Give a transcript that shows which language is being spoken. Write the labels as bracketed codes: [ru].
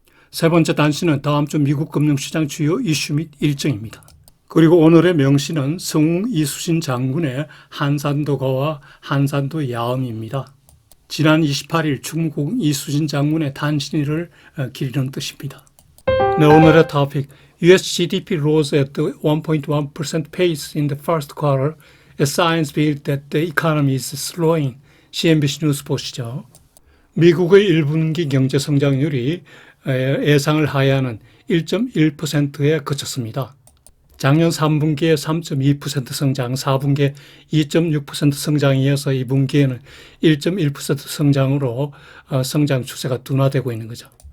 [ko] 세 번째 단신은 다음 주 미국 금융시장 주요 이슈 및 일정입니다. 그리고 오늘의 명시는 성웅 이수신 장군의 한산도가와 한산도 야음입니다. 지난 28일 중국 이수신 장군의 탄신일을 기리는 뜻입니다. 네, 오늘의 토픽 [en] US GDP rose at 1.1% pace in the first quarter as signs build that the economy is slowing. [ko] CNBC 뉴스 보시죠. 미국의 1분기 경제 성장률이 예상을 하회하는 1.1%에 그쳤습니다. 작년 3분기에 3.2% 성장, 4분기에 2.6% 성장에 이어서 2분기에는 1.1% 성장으로 성장 추세가 둔화되고 있는 거죠.